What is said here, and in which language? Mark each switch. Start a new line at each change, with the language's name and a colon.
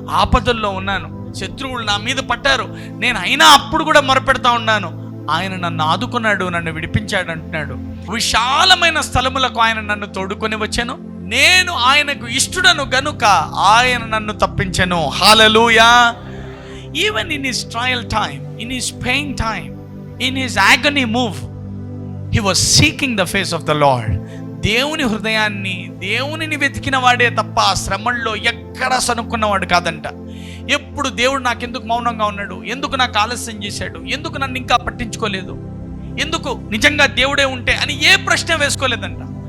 Telugu: ఆపదల్లో ఉన్నాను, శత్రువులు నా మీద పట్టారు, నేను అయినా అప్పుడు కూడా మొరపెడతా ఉన్నాను, ఆయన నన్ను ఆదుకున్నాడు, నన్ను విడిపించాడు అంటున్నాడు. విశాలమైన స్థలములకు ఆయన నన్ను తోడుకొని వచ్చాను, నేను ఆయనకు ఇష్టడను గనుక ఆయన నన్ను తప్పించెను. హల్లెలూయా.
English: Even in his trial time, in his pain time, in his agony move, he was seeking the face of the Lord.
Telugu: దేవుని హృదయాన్ని, దేవునిని వెతికిన వాడే తప్ప శ్రమల్లో ఎక్కడ సనుక్కున్నవాడు కాదంట. ఎప్పుడు దేవుడు నాకెందుకు మౌనంగా ఉన్నాడు, ఎందుకు నాకు ఆలస్యం చేశాడు, ఎందుకు నన్ను ఇంకా పట్టించుకోలేదు, ఎందుకు నిజంగా దేవుడే ఉంటే అని ఏ ప్రశ్న వేసుకోలేదంట.